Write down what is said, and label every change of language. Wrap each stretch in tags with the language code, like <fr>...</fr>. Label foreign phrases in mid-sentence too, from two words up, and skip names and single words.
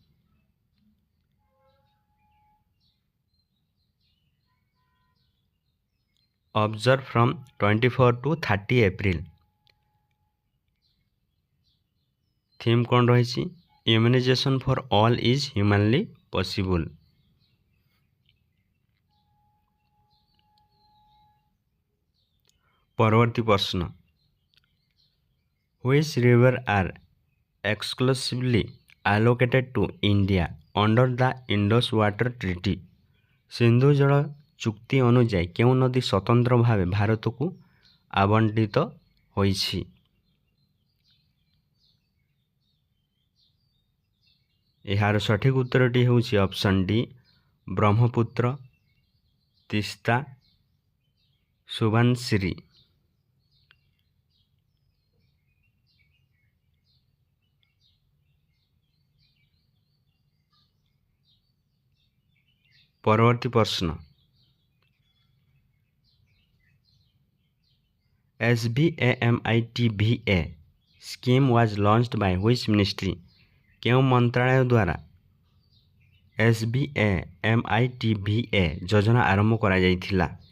<en>observe from 24 to 30 April.</en> <or>ଥିମ୍ କ'ଣ ରହିଛି?</or> <en>immunization for all is humanly possible.</en> <or>ପରବର୍ତ୍ତୀ ପ୍ରଶ୍ନ,</or> <en>Which river are exclusively allocated to India under the Indus Water Treaty?</en> <or>ସିନ୍ଧୁ ଜଳ ଚୁକ୍ତି ଅନୁଯାୟୀ କେଉଁ ନଦୀ ସ୍ୱତନ୍ତ୍ର ଭାବେ ଭାରତକୁ ଆବଣ୍ଟିତ ହୋଇଛି? ଏହାର ସଠିକ୍ ଉତ୍ତରଟି ହେଉଛି ଅପସନ୍ ଡି, ବ୍ରହ୍ମପୁତ୍ର, ତିସ୍ତା, ସୁବାନସିରି। ପରବର୍ତ୍ତୀ ପ୍ରଶ୍ନ,</or> <en>SBAMITVA scheme was launched by which ministry?</en> <or>କେଉଁ ମନ୍ତ୍ରାଳୟ ଦ୍ୱାରା SBAMITVA ଯୋଜନା ଆରମ୍ଭ କରାଯାଇଥିଲା?</or>